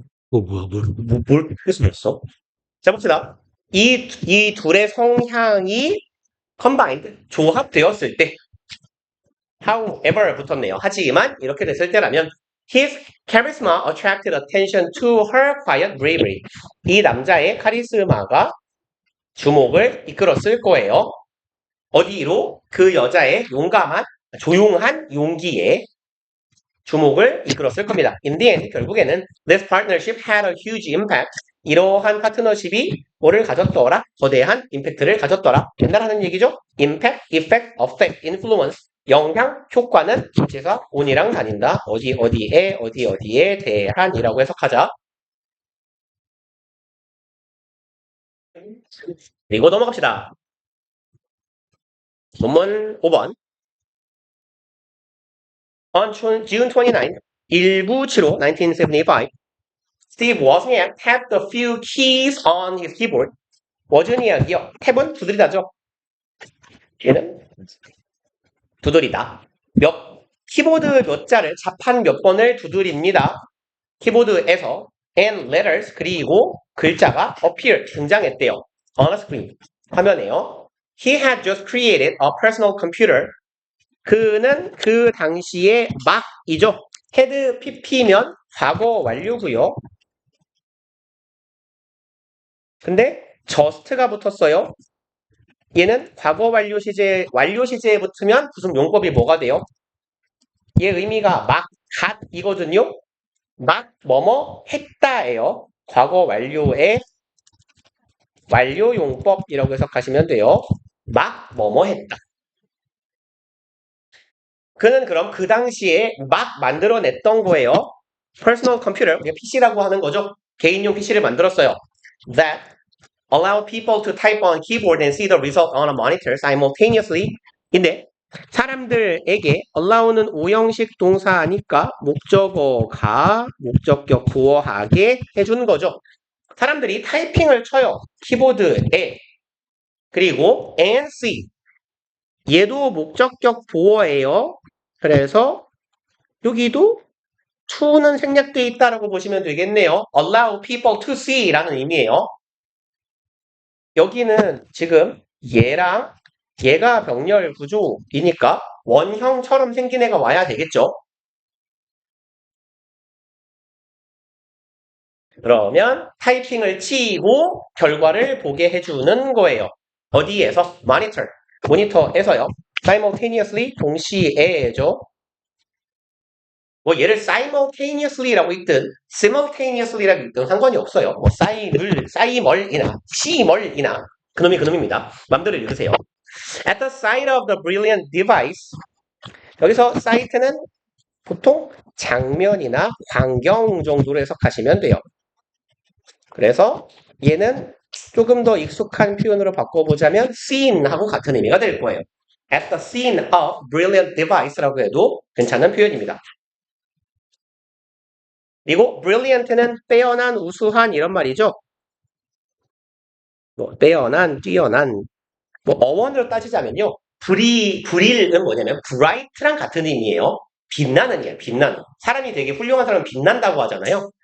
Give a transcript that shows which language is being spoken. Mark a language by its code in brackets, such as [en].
[ko] 뭘 했어? 자, 봅시다. 이 둘의 성향이 combined, 조합되었을 때 however 붙었네요. 하지만 이렇게 됐을 때라면 [en] His charisma attracted attention to her quiet bravery. [ko] 이 남자의 카리스마가 주목을 이끌었을 거예요. 어디로? 그 여자의 용감한, 조용한 용기에 주목을 이끌었을 겁니다. [en] In the end, [ko] 결국에는 [en] this partnership had a huge impact. [ko] 이러한 파트너십이 뭐를 가졌더라? 거대한 임팩트를 가졌더라. 맨날 하는 얘기죠? [en] impact, effect, affect, influence. [ko] 영향, 효과는 전치사 on이랑 다닌다. 어디에 대한이라고 해석하자. 그리고 넘어갑시다. 논문 5번. [en] On June 29, 1975, 1975, Steve Wozniak tapped a few keys on his keyboard. [ko] 워즈니악이요. 탭은 두드리다죠. 얘는 두드리다. 키보드 몇 자를 자판 몇 번을 두드립니다. 키보드에서 [en] and letters [ko] 그리고 글자가 appear 등장했대요. [en] on a screen [ko] 화면에요. [en] He had just created a personal computer. [ko] 그는 그 당시에 막이죠. had pp면 과거 완료고요. 근데 just가 붙었어요. 얘는 과거 완료 시제에 붙으면 무슨 용법이 뭐가 돼요? 얘 의미가 막, 갓이거든요. 막, 뭐뭐, 했다예요. 과거 완료의 완료 용법이라고 해석하시면 돼요. 막, 뭐뭐 했다. 그는 그럼 그 당시에 막 만들어냈던 거예요. personal computer, PC라고 하는 거죠. 개인용 PC를 만들었어요. [en] That allow people to type on keyboard and see the result on a monitor simultaneously. [ko] 근데 사람들에게 allow는 오형식 동사니까 목적어가 목적격 보어하게 해준 거죠. 사람들이 타이핑을 쳐요. 키보드에. 그리고 [en] and see. [ko] 얘도 목적격 보어예요. 그래서 여기도 to는 생략되어 있다라고 보시면 되겠네요. [en] allow people to see [ko] 라는 의미예요. 여기는 지금 얘랑 얘가 병렬 구조이니까 원형처럼 생긴 애가 와야 되겠죠. 그러면 타이핑을 치고 결과를 보게 해주는 거예요. 어디에서? 모니터에서요. simultaneously 동시에죠. 뭐 얘를 simultaneously라고 읽든 simultaneously라고 읽든 상관이 없어요. 뭐 싸이멀이나 시멀이나 그놈이 그놈입니다. 맘대로 읽으세요. [en] At the site of the brilliant device. [ko] 여기서 site는 보통 장면이나 광경 정도로 해석하시면 돼요. 그래서 얘는 조금 더 익숙한 표현으로 바꿔보자면 scene하고 같은 의미가 될 거예요. [en] At the scene of brilliant device [ko] 라고 해도 괜찮은 표현입니다. 그리고 brilliant는 빼어난, 우수한 이런 말이죠. 뭐 빼어난, 뛰어난. 뭐 어원으로 따지자면요. 불일은 뭐냐면 bright랑 같은 의미예요. 빛나는 게 빛나는. 사람이 되게 훌륭한 사람은 빛난다고 하잖아요.